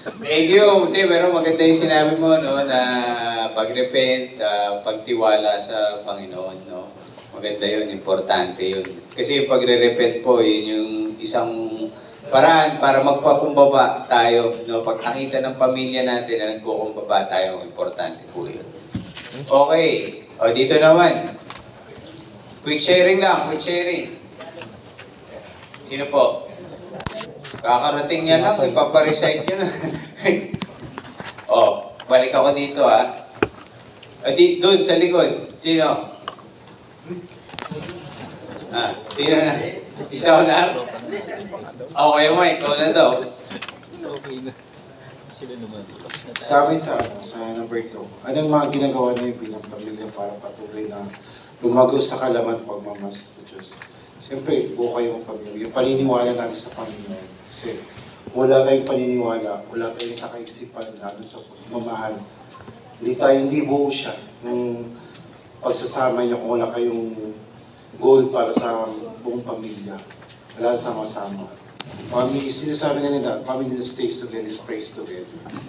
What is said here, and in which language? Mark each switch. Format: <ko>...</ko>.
<en>Thank you.</en> <tl>Pero maganda yung sinabi mo, no, na pag-repent, pagtiwala sa Panginoon, no. Maganda yun, importante yun. Kasi yung pagre-repent po, yun yung isang paraan para magpakumbaba tayo, no. Pag nakita ng pamilya natin na nagkukumbaba tayo, importante po yun. Okay. O, dito naman. Quick sharing lang, quick sharing. Sino po? Kakarating niya lang, ipaparecite niya na. Oh, balik ako dito ha. Doon sa likod. Sino? Sino na? Isa na? Okay, Mike, ikaw na daw. Sa amin sa number 2, anong mga ginagawa niyo bilang pamilya para patuloy na lumago sa kalaman at pagmamahal sa Diyos? Siyempre, buo kayo ng pamilya. Yung paniniwala natin sa Panginoon. Kasi wala tayong paniniwala, wala tayong sa kaisipan, lalo sa pagmamahal. Hindi buo siya. Yung pagsasama niyo kung wala kayong goal para sa buong pamilya. Wala sama-sama. Sinasabi nga nila,</tl> <en>family that stays together is prays together.</en>